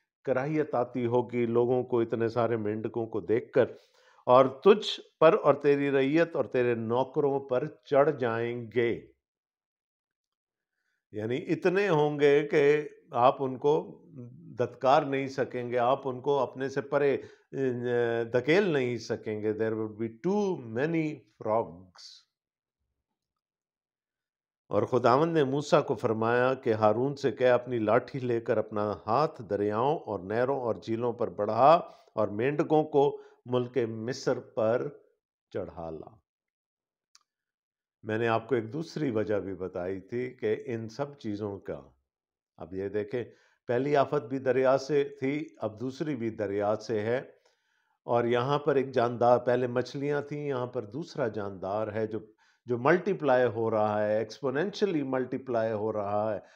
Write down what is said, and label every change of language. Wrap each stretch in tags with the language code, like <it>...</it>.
<ur>کراہیت آتی ہوگی لوگوں کو اتنے سارے مینڈکوں کو دیکھ کر، اور تجھ پر اور تیری رعیت اور تیرے نوکروں پر چڑھ جائیں گے. یعنی اتنے ہوں گے کہ آپ ان کو دھتکار نہیں سکیں گے، آپ ان کو اپنے سے پرے دھکیل نہیں سکیں گے.</ur> <en>There would be too many frogs.</en> <ur>اور خداوند نے موسیٰ کو فرمایا کہ ہارون سے کہہ اپنی لاٹھی لے کر اپنا ہاتھ دریاؤں اور نہروں اور جھیلوں پر بڑھا اور مینڈکوں کو ملک مصر پر چڑھا لا. میں نے آپ کو ایک دوسری وجہ بھی بتائی تھی کہ ان سب چیزوں کا، اب یہ دیکھیں پہلی آفت بھی دریا سے تھی، اب دوسری بھی دریا سے ہے، اور یہاں پر ایک جاندار، پہلے مچھلیاں تھیں، یہاں پر دوسرا جاندار ہے جو ملٹی پلائی ہو رہا ہے، ایکسپونینشلی ملٹی پلائی ہو رہا ہے.</ur>